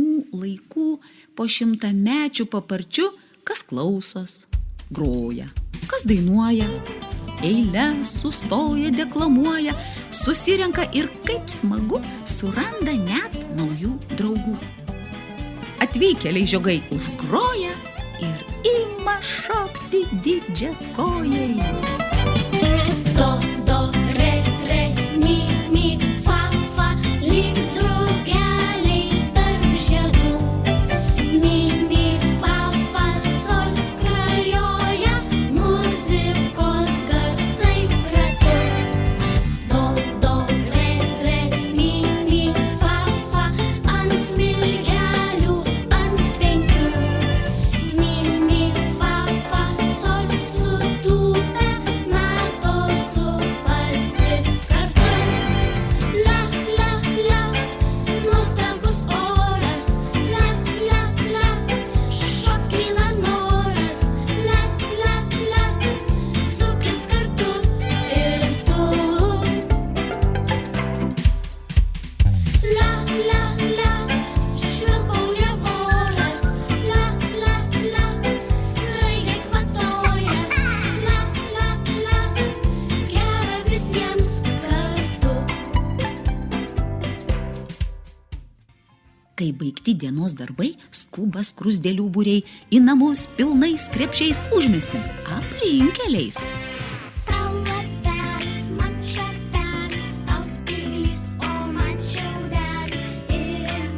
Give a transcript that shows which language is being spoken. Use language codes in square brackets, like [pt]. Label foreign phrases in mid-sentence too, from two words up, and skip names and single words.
[lt] laikų po šimtamečių paparčių, kas klausos, groja, kas dainuoja, eiles sustoja, deklamuoja, susirenka ir kaip smagu suranda net naujų draugų. Atvykėliai žiogai užgroja ir ima šokti didžiakojai. Do, do, re, re, mi, mi, fa, fa, lyg drugeliai tarp žiedų. Mi, mi, fa, fa, sol skrajoja, muzikos garsai ratu. Do, do, re, re, mi, mi, fa, fa, ant smilgelių, ant penkių. Mi, mi, fa, fa, sol sutūpę, natos supasi kartu. La, la, la, nuostabus oras. La, la, la, šokyla noras. La, la, la, sukis kartu ir tu. La, la, la, švilpauja voras. La, la, la, sraigia kvatojas. La, la, la, gera visiems kartu. Kai baigti dienos darbai, skuba skruzdėlių būriai į namus pilnais krepšiais užmestin aplinkkeliais. Tau lapelis, man šapelis, tau spyglys, o man šiaudelis.